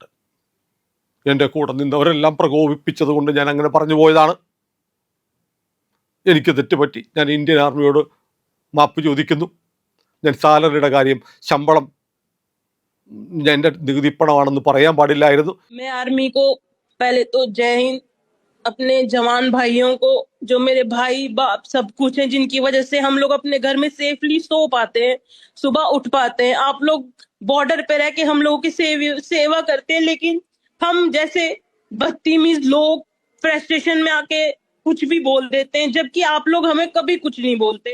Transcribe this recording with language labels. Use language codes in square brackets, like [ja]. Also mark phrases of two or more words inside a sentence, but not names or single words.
[ml] എൻ്റെ കൂടെ നിന്നവരെല്ലാം പ്രകോപിപ്പിച്ചത് കൊണ്ട് ഞാൻ അങ്ങനെ പറഞ്ഞു പോയതാണ്, എനിക്ക് തെറ്റുപറ്റി, ഞാൻ ഇന്ത്യൻ ആർമിയോട് മാപ്പ് ചോദിക്കുന്നു, ഞാൻ സാലറിയുടെ കാര്യം, ശമ്പളം എൻ്റെ നികുതിപ്പണമാണെന്ന് പറയാൻ പാടില്ലായിരുന്നു. [hi] पहले तो जय हिंद, अपने जवान भाइयों को, जो मेरे भाई बाप सब कुछ हैं, जिनकी वजह से हम लोग अपने घर में सेफली सो पाते हैं, सुबह उठ पाते हैं. आप लोग बॉर्डर पे रह के हम लोगों की सेवा करते हैं, लेकिन हम जैसे बदतमीज लोग फ्रस्ट्रेशन में आके कुछ भी बोल देते हैं, जबकि आप लोग हमें कभी कुछ नहीं बोलते.